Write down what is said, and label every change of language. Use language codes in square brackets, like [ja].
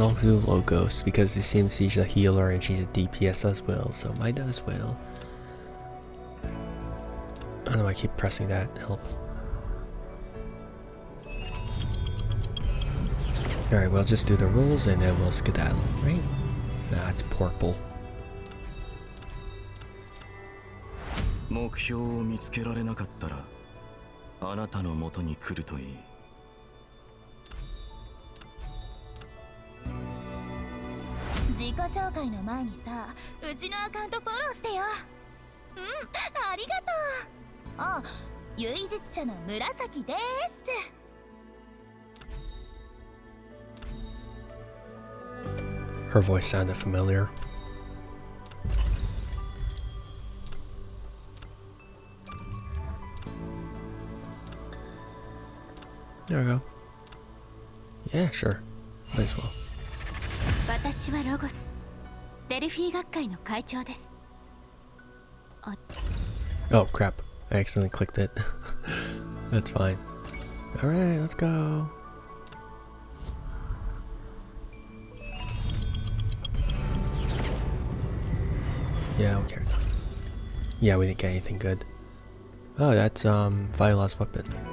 [en] I'll do Logos because it seems she's a healer and she's a DPS as well, so might as well. I don't know, I keep pressing that. Help. Alright, we'll just do the rules and then we'll skedaddle, right? Nah, it's purple. [ja] 目標を見つけられなかったらあなたの元に来るといい。自己紹介の前にさ、うちのアカウントフォローしてよ。うん、ありがとう。あ、唯実者の紫です。 [en] Her voice sounded familiar. There we go. Yeah, sure. Might as well. [ja] 私はロゴス。デルフィー学会の会長です。 [en] Oh crap. I accidentally clicked it. That's fine. Alright, let's go. Yeah, okay. Yeah, we didn't get anything good. Oh, that's Viola's weapon.